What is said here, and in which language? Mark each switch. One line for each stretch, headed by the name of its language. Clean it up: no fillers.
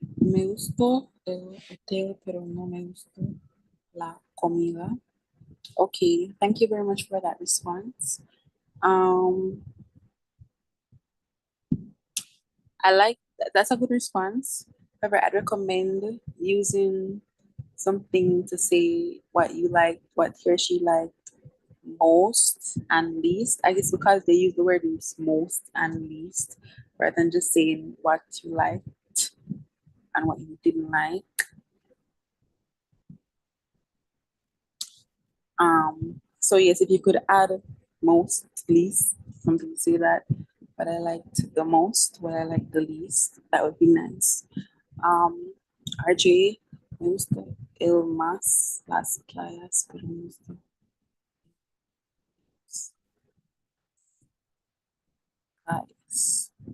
Spanish: Me gustó el hotel, pero no me gustó la comida.
English: Okay, thank you very much for that response. Um, I like that's a good response. However, I'd recommend using something to say what you like, what he or she liked most and least. I guess because they use the word most and least rather than just saying what you liked and what you didn't like. So yes, if you could add most, least, something to say that, what I liked the most, what I liked the least, that would be nice.
Spanish: Um, RJ, me gusta el más las playas, pero me gusta las